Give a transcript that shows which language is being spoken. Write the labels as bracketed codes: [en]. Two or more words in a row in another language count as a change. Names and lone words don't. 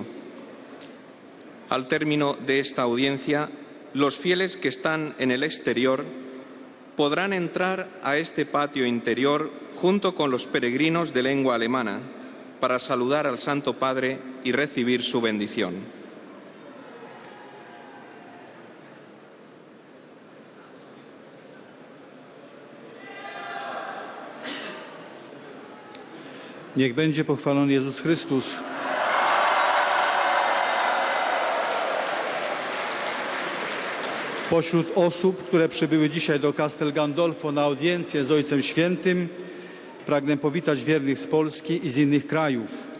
[es] Al término de esta audiencia, los fieles que están en el exterior podrán entrar a este patio interior junto con los peregrinos de lengua alemana para saludar al Santo Padre y recibir su bendición. [pl] Niech będzie pochwalony Jezus Chrystus. Pośród osób, które przybyły dzisiaj do Castel Gandolfo na audiencję z Ojcem Świętym, pragnę powitać wiernych z Polski i z innych krajów.